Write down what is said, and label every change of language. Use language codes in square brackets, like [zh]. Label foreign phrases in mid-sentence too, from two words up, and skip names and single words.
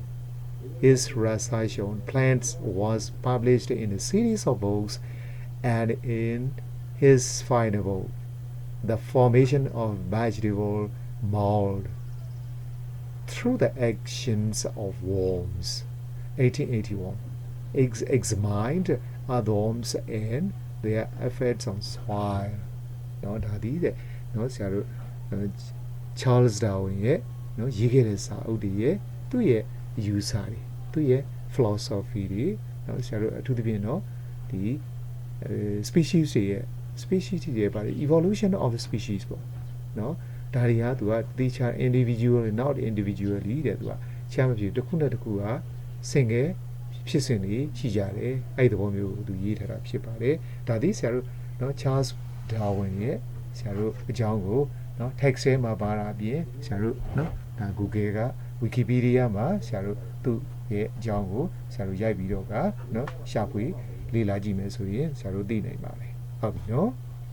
[en] And in his final book, The Formation of Vegetable Mold Through the Actions of Worms, 1881, examined worms and their effects on soil. [my] နော်ဒါဒီတဲ့နော်ဆရာတို့ Charles Darwin ရဲ့နော်ရေးခဲ့တဲ့စာအုပ်တွေရဲ့သူ့ရဲ့အယူဆတွေသူ့ရဲ့ philosophy တွေနော်ဆရာတို့အထူးသဖြ င့်နော်ဒီ species တွေရဲ့ ပါတယ် [en] evolution of the species [my] ပေါ့နော်ဒါတွေကသူကတခြား [en] individual not [my] individually တဲ့သူကချမ်းမဖြစ်တစ်ခုနဲ့တစ်ခုက single ဖြစ်စဉ်တွေရှိကြတယ်အဲ့ဒီသဘောမျိုးသူရေးထားတာဖြစ်ပါတယ်ဒါသည်ဆရာတို့နော် Charles Darwin ရဲ့ဆရာတို့အကြောင်းကိုနော် text ထဲမှာပါတာအပြင်ဆရာတို့နော်ဒါ Google က Wikipedia မှာဆရာတို့သူ့ရဲ့အကြောင်းကိုဆရာတို့ရိုက်ပြီးတော့ကနော်ရှာဖွေလေ့လာကြည့်မယ်ဆိုရင်ဆရာတို့သိနိုင်ပါမယ်ဟုတ်ပြီနော်